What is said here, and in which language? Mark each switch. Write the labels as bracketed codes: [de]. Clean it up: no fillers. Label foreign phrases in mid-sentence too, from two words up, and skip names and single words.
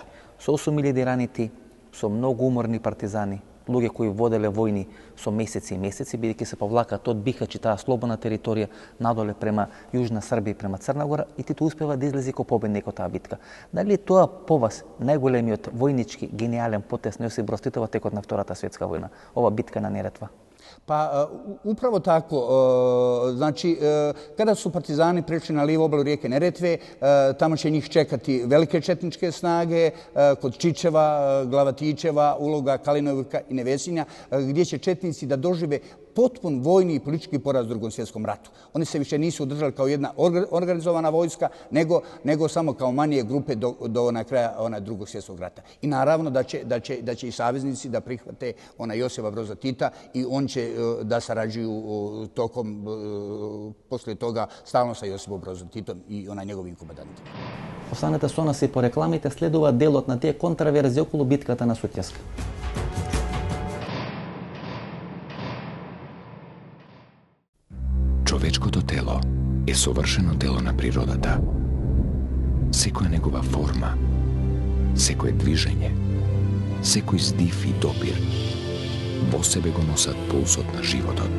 [mk] Со 8.000 ранети, со многу уморни партизани, луѓе кои воделе војни со месеци и месеци, бидејќи се повлакат од Бихач и таа слободна територија надоле према Јужна Србија и према Црна Гора, и Тито успева да излезе ко победник од таа битка. Дали е тоа по вас најголемиот војнички гениален потез на Јосип Броз Тито во текот на Втората светска војна, ова битка на Неретва? [bs] Pa upravo tako. Znači, kada su partizani prešli na lijevu obalu rijeke Neretve, tamo će njih čekati velike četničke snage kod Čičeva, Glavatićeva, Uloga, Kalinovika i Nevesinja, gdje će četnici da dožive potpun vojni i politički poraz u Drugom svjetskom ratu. Oni se više nisu održali kao jedna organizovana vojska, nego samo kao manje grupe do na kraja Drugog svjetskog rata. I naravno da će i saveznici da prihvate Josipa Broza Tita i on će da sarađuju tokom, poslije toga, stalno sa Josipom Brozom Titom i njegovim komandantima. [mk] Останете со нас и по рекламите, следува делот на тие контраверзии околу битката на Сутјеска. Човечкото тело е совршено тело на природата. Секоја негова форма, секое движење, секој здив и допир во себе го носат пулсот на животот.